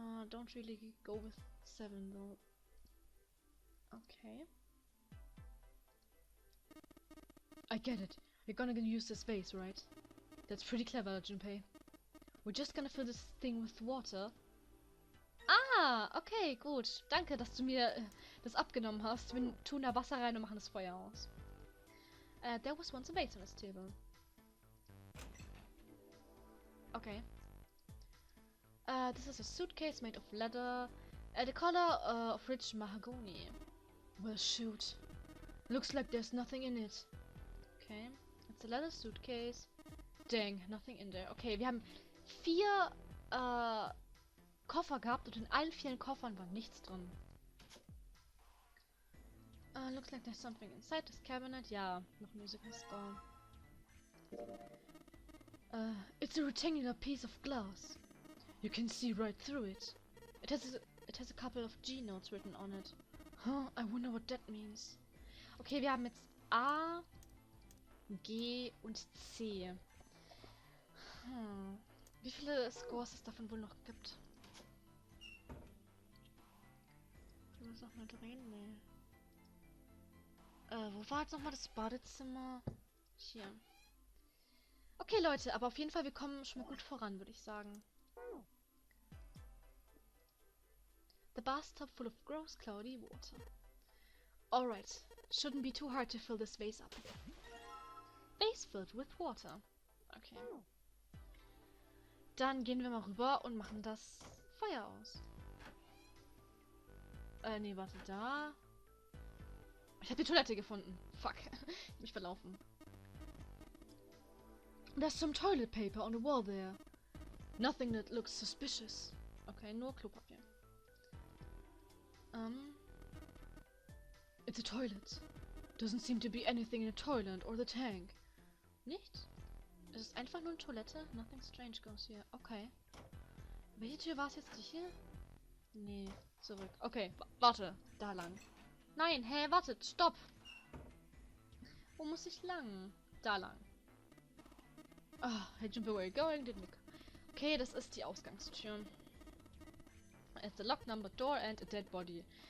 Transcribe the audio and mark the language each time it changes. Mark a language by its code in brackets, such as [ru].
[en] Don't really go with Seven though. Okay. I get it. You're gonna use this vase, right? That's pretty clever, Junpei. We're just gonna fill this thing with water. [de] Ah, okay, gut. Danke, dass du mir das abgenommen hast. Wir tun da Wasser rein und machen das Feuer aus. [en] There was once a vase on this table. Okay. This is a suitcase made of leather, the color of rich mahogany. Well, shoot. Looks like there's nothing in it. Okay, it's a leather suitcase. Dang, nothing in there. [de] Okay, wir haben 4 Koffer gehabt und in allen 4 Koffern war nichts drin. [en] Looks like there's something inside this cabinet. [de] Ja, noch [en] musical score. It's a rectangular piece of glass. You can see right through it. It has a couple of G notes written on it. Huh, I wonder what that means. [de] Okay, wir haben jetzt A, G und C. Wie viele Scores es davon wohl noch gibt? nochmal drehen? Nee. Wo war jetzt nochmal das Badezimmer? Hier. Okay, Leute, aber auf jeden Fall, wir kommen schon mal gut voran, würde ich sagen. [en] The bathtub full of gross, cloudy water. Alright. Shouldn't be too hard to fill this vase up. Vase filled with water. Okay. [de] Dann gehen wir mal rüber und machen das Feuer aus. Nee, warte, da. Ich habe die Toilette gefunden. Fuck. Ich hab mich verlaufen. [en] There's some toilet paper on the wall there. Nothing that looks suspicious. [de] Okay, nur Klopapier. [en] It's a toilet. Doesn't seem to be anything in the toilet or the tank. [de] Nicht? Es ist einfach nur eine Toilette. [en] Nothing strange goes here. [de] Okay. Welche Tür war es jetzt? Die hier? Nee, zurück. Okay, warte. Da lang. Nein, hä, wartet, stopp. Wo muss ich lang? Da lang. [en] Ah, hey, jump away, going, didn't look. [de] Okay, das ist die Ausgangstür. [en] It's a locked number door and a dead body.